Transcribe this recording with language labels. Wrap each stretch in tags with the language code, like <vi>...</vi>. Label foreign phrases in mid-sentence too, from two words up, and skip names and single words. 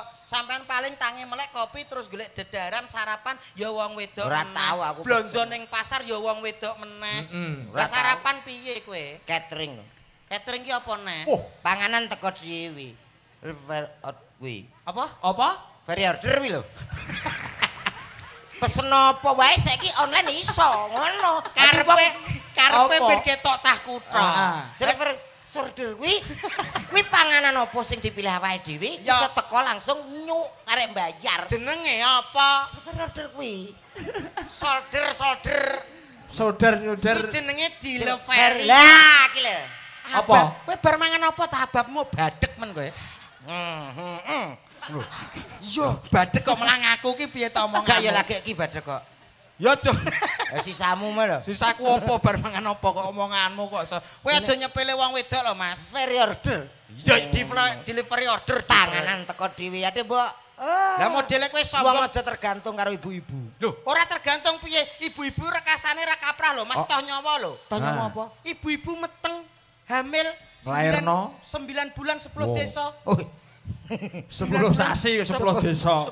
<jv>Sampean paling tangi melek kopi terus golek dedaran sarapan ya wong wedok. Ora tau aku. Blonjo ning pasar ya wong wedok meneh. Ora sarapan piye kowe? Catering. Catering ki apa neh? Panganan teko dhewe. Kuwi. Apa? Apa?</jv> <en>Very order</en> <jv>kuwi lho. Pesen apa wae saiki online iso ngono. Karepe ben ketok cah kutha.</jv> <en>Server order</en> <jv>kuwi panganan apa sing dipilih awake dhewe iso teko langsung nyuk arek mbayar. Jenenge apa?</jv> <en>Server order</en> <jv>kuwi. Solder. Nyuder. Jenenge delivery. Lah iki lho. Apa? Kowe bar mangan apa ta ababmu badhek men kowe? Lho. Iya, badhek kok melang aku ki piye ta omonganmu? Gak ya lagi iki badhe kok. Ya aja. Sisamu mah lho. Sisaku apa bar mangan apa kok omonganmu kok iso. Kowe aja nyepele wong wedok lho, Mas.</jv> <en>Very order.</en> <jv>Ya</jv> <en>delivery order</en> <jv>Panganan teko dhewe ade, Mbok. Lah modele kowe Wong sombong. aja tergantung karo ibu-ibu. Lho, ora tergantung piye. Ibu-ibu rekasane ra kaprah lho, Mas, toh nyawa lho. Toh nyawa apa? Ibu-ibu meteng hamil Lairno 9 bulan 10 desa. Oh, 10 sasi 10 desa.</jv>